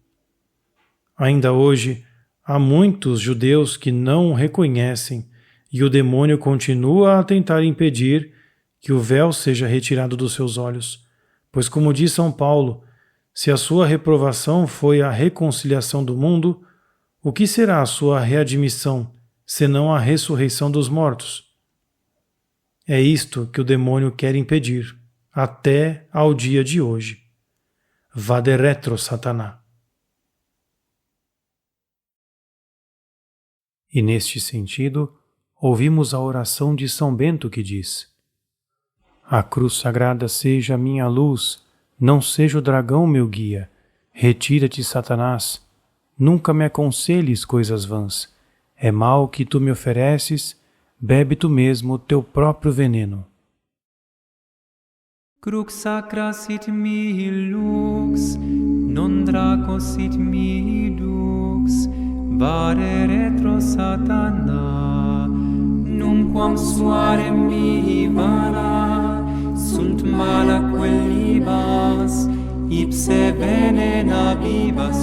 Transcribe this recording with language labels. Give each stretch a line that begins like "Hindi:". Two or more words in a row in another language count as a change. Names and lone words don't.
Portuguese: Ainda hoje, há muitos judeus que não o reconhecem e o demônio continua a tentar impedir que o véu seja retirado dos seus olhos, pois, como diz São Paulo, se a sua reprovação foi a reconciliação do mundo, o que será a sua readmissão, senão a ressurreição dos mortos? É isto que o demônio quer impedir, até ao dia de hoje.
Latin: Vade retro, Satanás.
Portuguese: E neste sentido, ouvimos a oração de São Bento que diz: A cruz sagrada seja minha luz, não seja o dragão meu guia. Retira-te, Satanás. Nunca me aconselhes coisas vãs. É mal que tu me ofereces, bebe tu mesmo teu próprio veneno.
Latin: Crux sacra sit mihi lux, non draco sit mihi dux, vade retro Satana, numquam suarem mihi vana, sunt mala quellibas, ipse venena vivas.